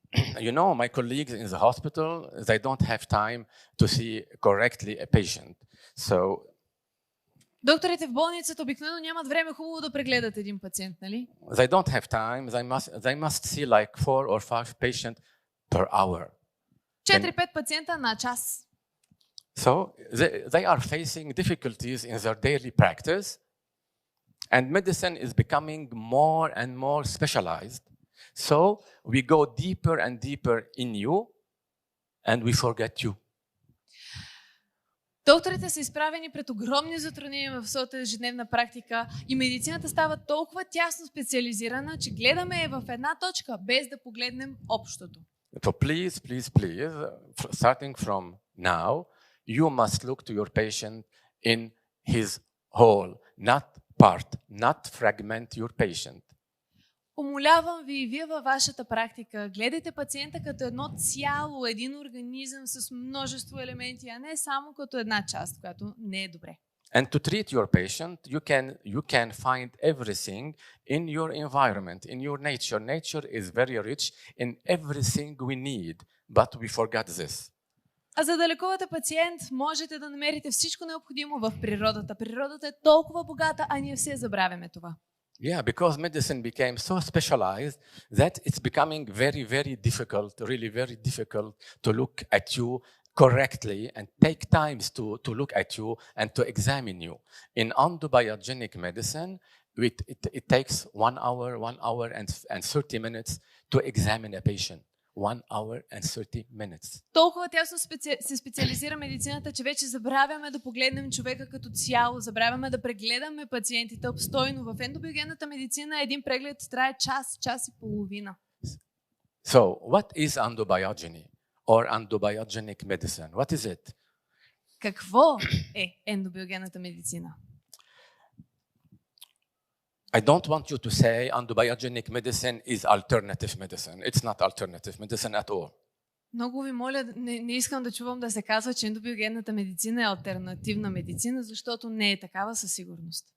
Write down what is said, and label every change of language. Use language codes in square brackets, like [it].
[en] You know, my colleagues in the hospital, they don't have time to see correctly a patient. So [bg] докторите в болницата обикновено нямат време хубаво да прегледат един пациент, нали? [en] They don't have time. They must see like 4 or 5 patients per hour. [bg] 4-5 пациента на час. [en] So they are facing difficulties in their daily practice, and medicine is becoming more and more specialized. So we go deeper and deeper in you, and we forget you. [bg] Докторите са изправени пред огромни затруднения в своята ежедневна практика и медицината става толкова тясно специализирана, че гледаме в една точка, без да погледнем общото. [en] So please, starting from now, you must look to your patient in his whole, not part, not fragment your patient. [bg] Умолявам ви и вие във вашата практика, гледайте пациента като едно цяло, един организъм с множество елементи, а не само като една част, която не е добре. [en] And to treat your patient, you can find everything in your environment, in your nature. Nature is very rich in everything we need, but we forgot this. [bg] А за да лекувате пациент, можете да намерите всичко необходимо в природата. Природата е толкова богата, а ние все забравяме това. [en] Yeah, because medicine became so specialized that it's becoming very, very difficult, really very difficult to look at you correctly and take times to look at you and to examine you. In endobiogenic medicine, it takes 1 hour and 30 minutes to examine a patient. 1 hour and 30 minutes. [bg] Толкова тясно се специализира медицината, че вече забравяме да погледнем човека като цяло, забравяме да прегледаме пациентите обстойно. В ендобиогенната медицина един преглед трае час и половина. [en] So, what is endobiogeny or endobiogenic medicine? What is it? [bg] Какво е ендобиогенната медицина? [en] I don't want you to say endobiogenic medicine is alternative medicine. It's not alternative medicine at all. [bg] Много ви моля, не искам да чувам да се казва, че ендобиогенната медицина е алтернативна медицина, защото не е такава със сигурност.